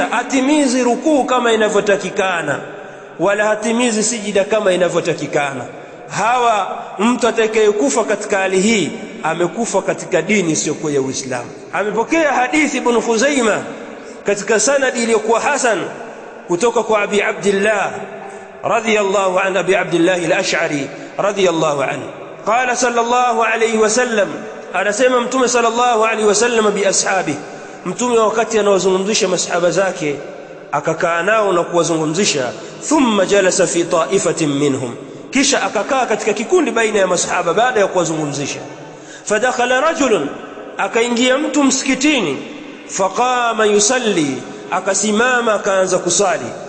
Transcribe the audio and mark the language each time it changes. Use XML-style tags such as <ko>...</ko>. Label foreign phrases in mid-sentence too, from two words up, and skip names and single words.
<sw>Hatimizi rukuu kama inavyotakikana wala hatimizi sijida kama inavyotakikana. Hawa mtu atakayekufa katika hali hii amekufa katika dini isiyokuwa ya Uislamu. Amepokea hadithi Ibn Khuzaimah katika sanadi iliyokuwa hasan kutoka kwa Abi Abdullah</sw> <ar>رضي الله عنه,</ar> <sw>Abi Abdullah al-Ash'ari</sw> <ar>رضي الله عنه, قال صلى الله عليه وسلم,</ar> <sw>anasema mtume</sw> <ar>صلى الله عليه وسلم بأصحابي,</ar> <sw>mtume wakati anawazungumzisha masahaba zake akakaa nao na kuwazungumzisha,</sw> <ar>ثم جلس في طائفة منهم,</ar> <sw>kisha akakaa katika kikundi baina ya masahaba baada ya kuwazungumzisha.</sw> <ar>فدخل رجل,</ar> <sw>akaingia mtu msikitini,</sw> <ar>فقام يصلي,</ar> <sw>akasimama akaanza kusali.</sw>